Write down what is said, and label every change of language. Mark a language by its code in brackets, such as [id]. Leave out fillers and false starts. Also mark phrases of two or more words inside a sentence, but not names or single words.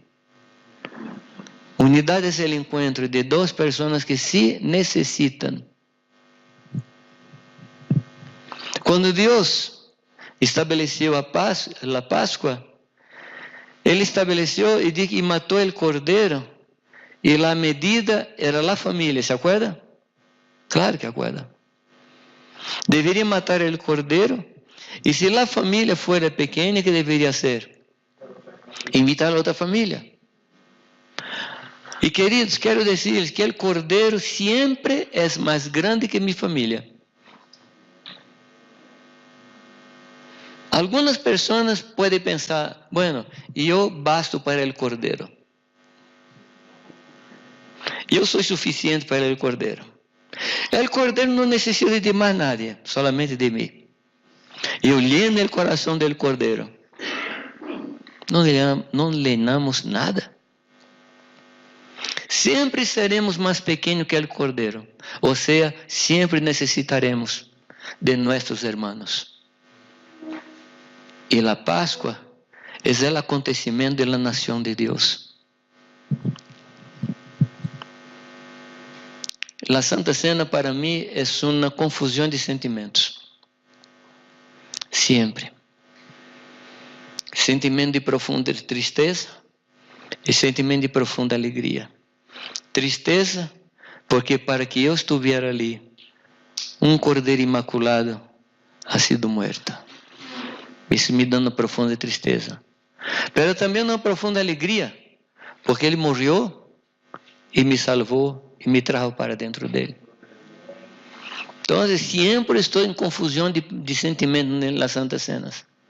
[pt] Unidade é o encontro de duas pessoas que se necessitam. Quando Deus estabeleceu a Páscoa, Ele estabeleceu e disse que matou o cordeiro, e a medida era a família, [es] ¿se acuerda? Claro que acuerda. [pt] Deveria matar o cordeiro, e se a família fuera pequena, ¿qué deveria ser? Invitar a outra família. E queridos, quero dizer que o cordeiro sempre é mais grande que minha família. Algumas pessoas podem pensar, bueno, eu basto para o cordeiro. Eu sou suficiente para o cordeiro. O cordeiro não necessita de mais nada, solamente de mim. Eu lleno o coração do cordeiro. Não llenamos nada. [es] Siempre seremos más pequeños que el Cordero. O sea, siempre necesitaremos de nuestros hermanos. Y la Pascua es el acontecimiento de la nación de Dios. La Santa Cena para mí es una confusión de sentimientos. Siempre. [pt] Sentimento de profunda tristeza e sentimento de profunda alegria. Tristeza, porque para que eu estivesse ali, cordeiro imaculado [es] ha sido muerto. [pt] Isso me dá uma profunda tristeza. Mas também uma profunda alegria, porque ele morreu e me salvou e me trajo para dentro dele. Então, sempre estou em confusão de sentimentos nas Santas Cenas.